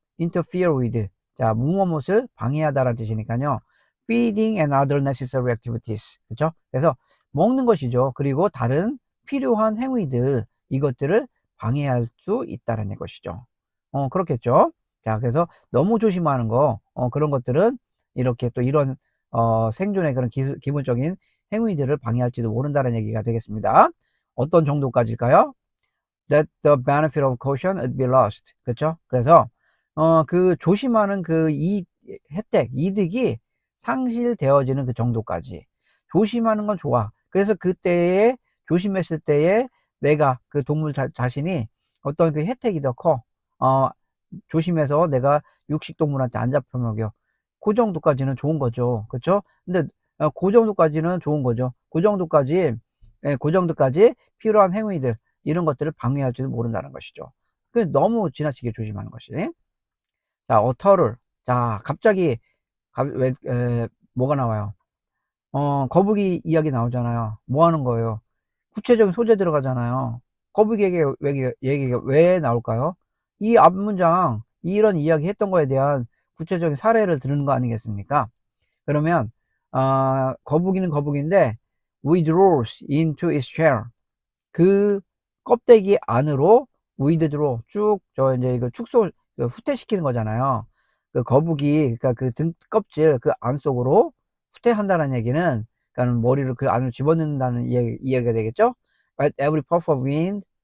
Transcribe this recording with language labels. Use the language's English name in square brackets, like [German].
[English] interfere with [Korean] 자, 무엇을 방해하다라는 뜻이니까요. [English] feeding and other necessary activities. [Korean] 그렇죠? 그래서 먹는 것이죠. 그리고 다른 필요한 행위들, 이것들을 방해할 수 있다는 것이죠. 그렇겠죠? 자, 그래서 너무 조심하는 거, 그런 것들은 이렇게 또 이런, 생존의 그런 기본적인 행위들을 방해할지도 모른다는 얘기가 되겠습니다. 어떤 정도까지일까요? [English] That the benefit of caution would be lost. [Korean] 그렇죠? 그래서 그 조심하는 혜택, 이득이 상실되어지는 그 정도까지. 조심하는 건 좋아. 그래서 그때에 조심했을 때에 내가 그 동물 자신이 어떤 그 혜택이 더 커. 조심해서 내가 육식동물한테 안 잡혀먹여. 그 정도까지는 좋은 거죠. 그렇죠? 근데 그 정도까지는 좋은 거죠. 그 정도까지 필요한 행위들 이런 것들을 방해할지도 모른다는 것이죠. 너무 지나치게 조심하는 것이. 자, 어터를. 자, 갑자기 뭐가 나와요? 거북이 이야기 나오잖아요. 뭐 하는 거예요? 구체적인 소재 들어가잖아요. 거북이 얘기가 왜 나올까요? 이 앞문장, 이런 이야기 했던 거에 대한 구체적인 사례를 들은 거 아니겠습니까? 그러면, 거북이는 거북이인데, [English] withdraws into its shell. [Korean] 그 껍데기 안으로 withdraw, 이제 이거 후퇴시키는 거잖아요. 그 거북이, 그러니까 그 등 껍질, 그 안 속으로 후퇴한다는 얘기는, 그러니까 머리를 그 안으로 집어넣는다는 이야기가 되겠죠? [English] At every puff of wind.